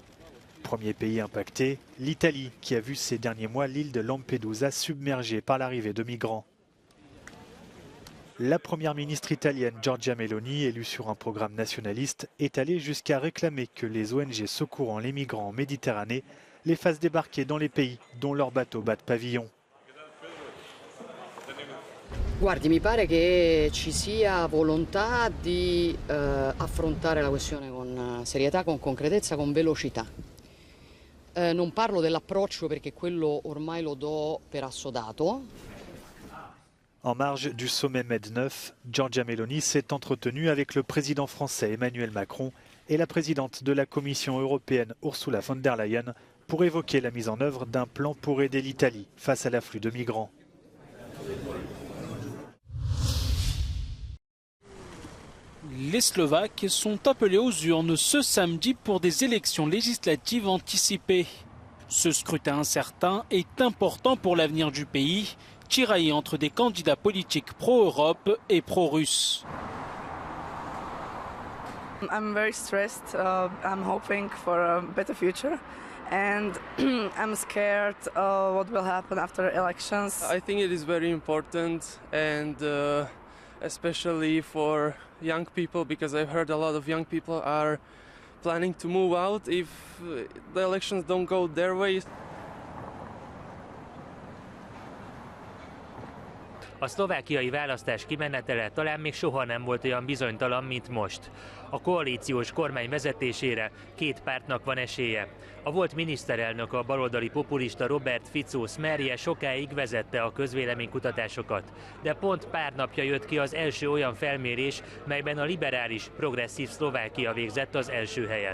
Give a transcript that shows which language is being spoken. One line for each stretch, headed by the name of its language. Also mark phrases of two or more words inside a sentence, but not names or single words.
French: Premier pays impacté, l'Italie, qui a vu ces derniers mois l'île de Lampedusa submergée par l'arrivée de migrants. La première ministre italienne Giorgia Meloni, élue sur un programme nationaliste, est allée jusqu'à réclamer que les ONG secourant les migrants en Méditerranée les fassent débarquer dans les pays dont leurs bateaux battent pavillon.
Italian: Guardi, mi pare che ci sia volontà di affrontare la questione con serietà, con concretezza, con velocità. Non parlo dell'approccio perché quello ormai lo do per assodato.
French: En marge du sommet Med9, Giorgia Meloni s'est entretenue avec le président français Emmanuel Macron et la présidente de la Commission européenne Ursula von der Leyen pour évoquer la mise en œuvre d'un plan pour aider l'Italie face à l'afflux de migrants. Les Slovaques sont appelés aux urnes ce samedi pour des élections législatives anticipées. Ce scrutin incertain est important pour l'avenir du pays, tiraillé entre des candidats politiques pro-Europe et pro-russes.
English: I'm very stressed. I'm hoping for a better future. And I'm scared what will happen after elections. I think it is very important and especially for young people, because I've heard a lot of young people are planning to move out if the elections don't go their way.
Hungarian: A szlovákiai választás kimenetele talán még soha nem volt olyan bizonytalan, mint most. A koalíciós kormány vezetésére két pártnak van esélye. A volt miniszterelnök, a baloldali populista Robert Fico Smerje sokáig vezette a közvéleménykutatásokat, de pont pár napja jött ki az első olyan felmérés, melyben a liberális, progresszív Szlovákia végzett az első helyen.